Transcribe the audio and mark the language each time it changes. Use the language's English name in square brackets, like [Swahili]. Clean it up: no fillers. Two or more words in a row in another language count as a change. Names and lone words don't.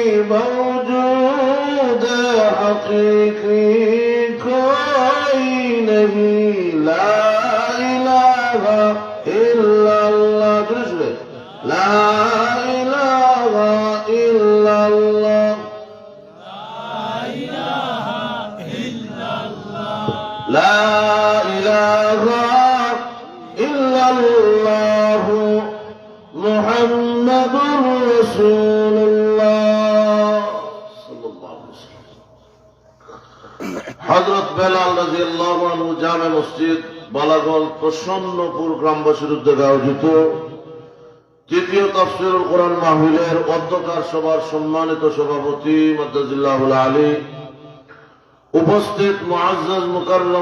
[Urdu] موجود حقیقی کوئی نہیں [Arabic] لا الہ الا اللہ [Urdu] درست ہے [Arabic] لا الہ الا اللہ لا الہ الا اللہ محمد رسول اللہ صلی اللہ علیہ وسلم [Bangla] হযরত বেলাল [Arabic] رضي الله عنه [Bangla] জামে মসজিদ বালাগঞ্জ প্রসন্নপুর গ্রামবাসীর উদ্যোগে আয়োজিত তৃতীয় তাফসীরুল কোরআন মাহফিলের অধ্যক্ষার সভার সম্মানিত সভাপতি [Arabic] مد ظله العالي, [Bangla] উপস্থিত মুআজ্জাজ মুকাররম